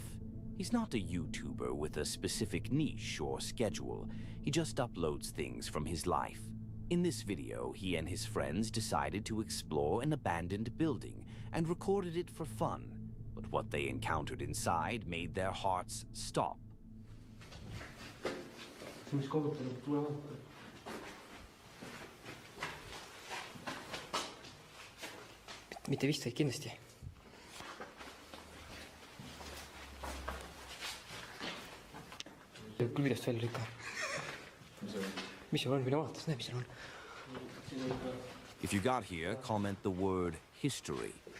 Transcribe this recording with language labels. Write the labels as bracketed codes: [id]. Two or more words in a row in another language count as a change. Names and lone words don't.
[en] He's not a YouTuber with a specific niche or schedule. He just uploads things from his life. In this video, he and his friends decided to explore an abandoned building and recorded it for fun. But what they encountered inside made their hearts stop. [et] Mitte vist kindlasti. Küljest välja lükka. Mis seal on, mine vaata, näe, mis seal on. [en] If you got here, comment the word history.